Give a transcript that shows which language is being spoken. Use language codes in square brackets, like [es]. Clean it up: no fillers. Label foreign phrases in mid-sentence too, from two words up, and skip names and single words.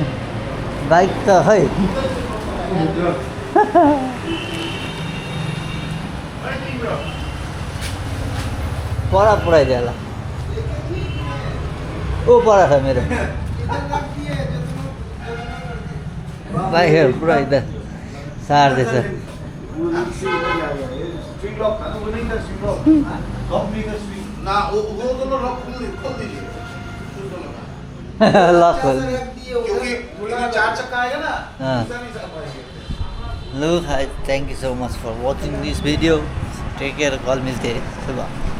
[ne] बाइक त खै पर पुऱ्याइदियो होला, ऊ पर छ मेरो बाइकहरू पुऱ्याइदिँदा सार्दैछ। [hi] स्विंग लॉक खाना वो नहीं था स्विंग लॉक कंपनी का स्विंग ना वो दोनों लॉक खोल दीजिए उस दोनों का लक खोल क्योंकि चार चक्का आएगा ना हाँ दूसरा नहीं चल पाएंगे [en] Look, thank you so much for watching this video. take care, [hi] कॉल मिलते हैं सुबह।